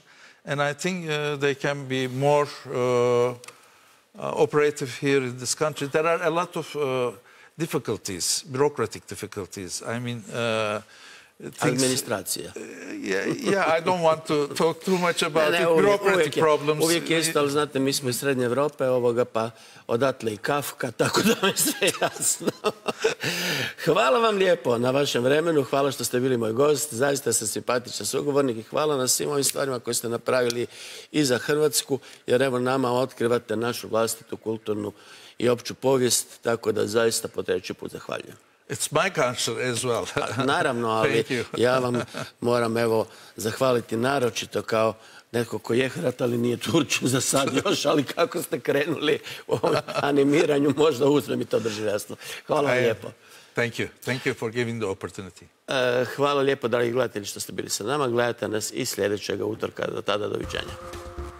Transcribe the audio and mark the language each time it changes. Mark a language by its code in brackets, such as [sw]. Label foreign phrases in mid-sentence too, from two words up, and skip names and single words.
[en] And I think they can be more operative here in this country. There are a lot of difficulties, bureaucratic difficulties. I mean, administracija. Yeah, I don't want to talk too much about it. Bureaucratic problems. [hr] Uvijek jeste, ali znate, mi smo iz Srednje Evrope, pa odatle i Kafka, tako da mi sve jasno. Hvala vam lijepo na vašem vremenu, hvala što ste bili moj gost, zaista ste simpatičan sugovornik i hvala na svim ovim stvarima koje ste napravili i za Hrvatsku, jer evo nama otkrivate našu vlastitu kulturnu i opću povijest, tako da zaista po 3. put zahvaljujem. [en] It's my culture as well. [hr] Naravno, ali ja vam moram zahvaliti naročito kao netko ko je Hrvat, ali nije Turčin za sad još, ali kako ste krenuli u ovom animiranju, možda uzme mi to doživljastvo. Hvala vam lijepo. [en] Thank you. Thank you for giving the opportunity. [hr] Hvala lijepo, dragi gledatelji, što ste bili sa nama. Gledajte nas i sljedećeg utorka. Do tada, doviđenja.